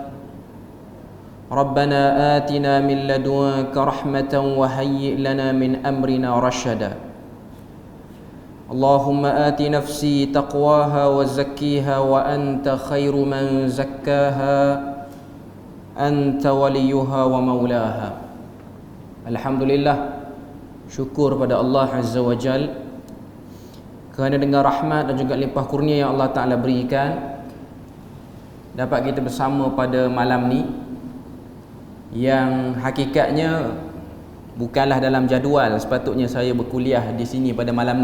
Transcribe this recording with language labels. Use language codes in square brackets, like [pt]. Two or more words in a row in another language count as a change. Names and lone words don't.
[ar] ربنا آتنا من لدنك رحمة وهيئ لنا من أمرنا رشدا. اللهم آت نفسي تقواها وزكيها وأنت خير من زكاها أنت وليها ومولاها. [ms] Alhamdulillah, syukur pada Allah [ar] عز وجل [ms] kerana dengan rahmat dan juga limpah kurnia yang Allah Ta'ala berikan, dapat kita bersama pada malam ni yang hakikatnya bukanlah dalam jadual sepatutnya saya berkuliah di sini pada malam ni.